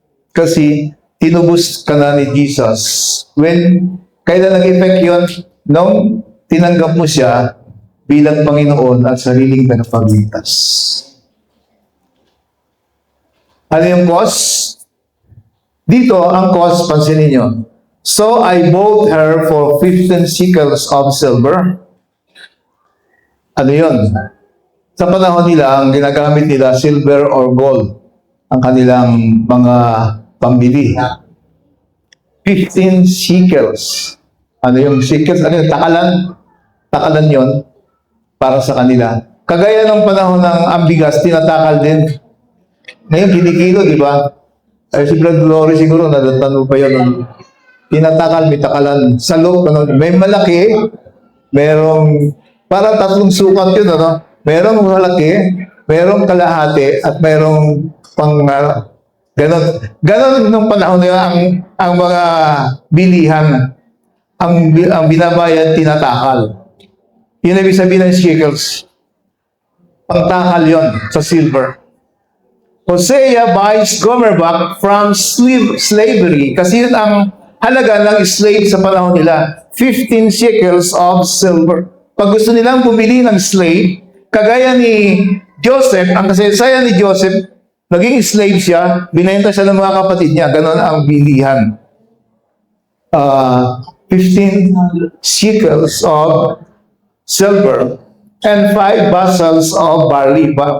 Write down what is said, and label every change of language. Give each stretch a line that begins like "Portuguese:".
Filipino: Kasi tinubos ka na ni Jesus. Kailan nag-effect yun? Nung tinanggap mo siya bilang Panginoon at sariling tagapagligtas. Ano yung cause? Dito, ang cause, pansinin nyo.
English: So I bought her for 15 shekels of silver.
Filipino: Ano yun? Sa panahon nila, ang ginagamit nila, silver or gold, ang kanilang mga pambili. 15 shekels. Ano yung shekels? Ano yung takalan? Takalan yon para sa kanila. Kagaya ng panahon ng ambigas, tinatakal din. Ngayon, kinikilo, di ba? Ay, si Brad Glory siguro, nadatano pa yun. Tinatakal, may takalan. Sa loob, may malaki, merong, parang tatlong sukat yun, ano? Merong malaki, merong kalahati, at merong pang, ganon. Ganon nung panahon nila ang mga bilihan, ang binabayad, tinatakal. Yun ang ibig sabihin ng shekels. Pangtakal yun sa silver.
English: Hosea buys Gomer back from slavery.
Filipino: Kasi yun ang halaga ng slave sa panahon nila.
English: 15 shekels of silver.
Filipino: Pag gusto nilang bumili ng slave, kagaya ni Joseph, ang kasaysayan ni Joseph, naging slave siya, binenta siya ng mga kapatid niya. Ganon ang bilihan.
English: 15 shekels of silver and 5 bushels of barley.